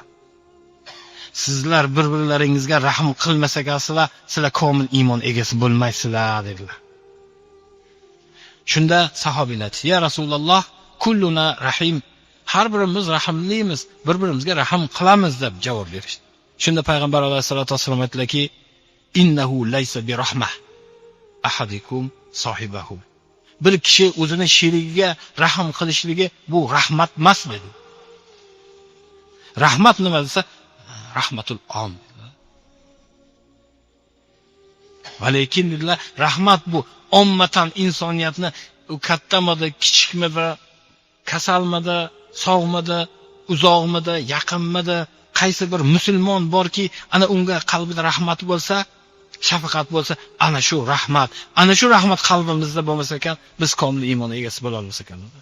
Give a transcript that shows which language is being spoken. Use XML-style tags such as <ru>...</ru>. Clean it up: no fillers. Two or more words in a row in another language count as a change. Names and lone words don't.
<uz>Sizlar bir-birlaringizga rahm qilmasagansizlar, sizlar komil iymon egasi bo'lmaysizlar dedilar. Shunda sahobiylar:</uz> <ar>"يا رسول الله كلنا رحيم."</ar> <uz>Har birimiz rahimlimiz, bir-birimizga rahm qilamiz deb javob berishdi. Shunda payg'ambar</uz> <ar>عليه الصلاة وسلم</ar> <uz>aytdilarki:</uz> <ar>"إنه ليس برحمة أحدكم صاحبه."</ar> <uz>Bir kishi o'zini sherigiga rahm qilishligi bu rahmat emas dedi. Rahmat nima desa,</uz> <ar>رحمة العامة.</ar> <uz>Va lekin dedilar, rahmat bu ummatan insoniyatni kattamidi, kichikmidi, kasalmidi, sog'midi, uzoqmidi, yaqinmidi, qaysi bir musulmon borki, ana unga qalbida rahmat bo'lsa, shafaqat bo'lsa, ana shu rahmat, ana shu rahmat qalbimizda bo'lmasa ekan, biz komil iymon egasi bo'la olmas ekan.</uz>